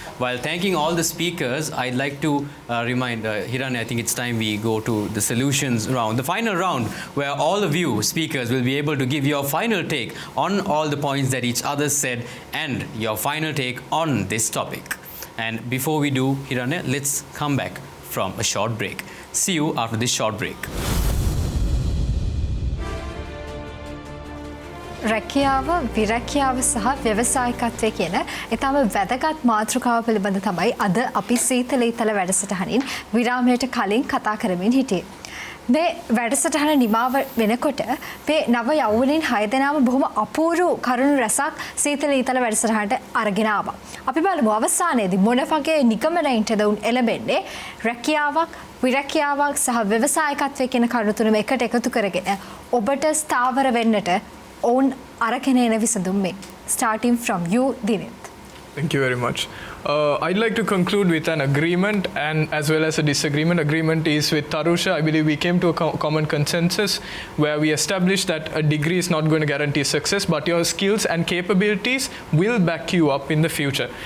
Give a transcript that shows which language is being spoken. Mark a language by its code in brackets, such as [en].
[en] While thanking all the speakers, I'd like to remind Hirani, I think it's time we go to the solutions round, the final round, where all of you speakers will be able to give your final take on all the points that each other said and your final take on this topic. And before we do, Hirani, let's come back from a short break. See you after this short break. [si] රැකියාව විරැකියාව සහ ව්‍යවසායිකත්වය කියන ඊටම වැදගත් මාතෘකාව පිළිබඳ තමයි අද අපි සීතල ඊතල වැඩසටහනින් විරාමයට කලින් කතා කරමින් හිටියේ. මේ වැඩසටහන නිමාව වෙනකොට මේ නව යෞවනයින් 6 දෙනාම බොහොම අපූර්ව කරුණු රසක් සීතල ඊතල වැඩසටහනට අරගෙන ආවා. අපි බලමු අවසානයේදී මොන වගේ නිගමනයන්ටද උන් එළඹෙන්නේ. රැකියාවක්, විරැකියාවක් සහ ව්‍යවසායකත්වයේ කියන කරුණු තුනම එකට එකතු කරගෙන ඔබට ස්ථාවර වෙන්නට ඔවුන් අරගෙන එන විසඳුම් මේ. [en] Starting from you, Dinith. Thank you very much. I'd like to conclude with an agreement and as well as a disagreement. Agreement is with Tarusha. I believe we came to a common consensus where we established that a degree is not going to guarantee success, but your skills and capabilities will back you up in the future.